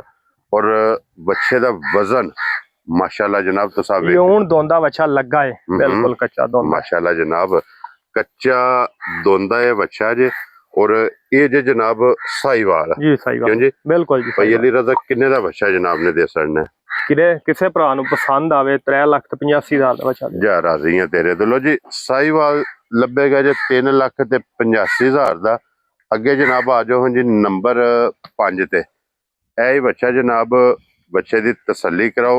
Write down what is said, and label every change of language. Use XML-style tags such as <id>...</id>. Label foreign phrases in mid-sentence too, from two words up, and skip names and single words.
<pa>ਔਰ ਬੱਚੇ ਦਾ ਵਜ਼ਨ ਮਾਸ਼ਾਅੱਲਾਹ ਜਨਾਬ ਤੋ ਸਾਹਬ ਹੁਣ ਦੋਂਦਾ ਬੱਚਾ ਲੱਗਾ ਹੈ ਬਿਲਕੁਲ ਕੱਚਾ ਦੋਂਦਾ ਮਾਸ਼ਾਅੱਲਾਹ ਜਨਾਬ ਕੱਚਾ ਦੋਂਦਾ ਹੈ ਬੱਚਾ ਜੇ। ਔਰ ਏ ਜੇ ਜਨਾਬ ਸਾਹੀਵਾਲ ਜੀ ਸਾਹੀਵਾਲ ਜੀ ਬਿਲਕੁਲ ਜੀ। ਭਾਈ ਅਲੀ ਰਜ਼ਾ ਕਿੰਨੇ ਦਾ ਬੱਚਾ ਜਨਾਬ ਨੇ ਦੇ ਸਕਣਾ? ਕਿਸੇ ਭਰਾ ਨੂੰ ਪਸੰਦ ਆਵੇ 3,85,000 ਦਾ ਬੱਚਾ ਦੇ ਜਾ ਰਾਜ਼ੀ ਆ ਤੇਰੇ ਤੋਂ। ਲੋ ਜੀ ਸਾਈਵਾਲ ਲੱਭੇਗਾ ਜੇ 3,85,000 ਦਾ। ਅੱਗੇ ਜਨਾਬ ਆ ਜਾਓ ਜੀ ਨੰਬਰ 5 ਤੇ। ਇਹ ਹੀ ਬੱਚਾ ਜਨਾਬ, ਬੱਚੇ ਦੀ ਤਸੱਲੀ ਕਰਾਓ।</pa>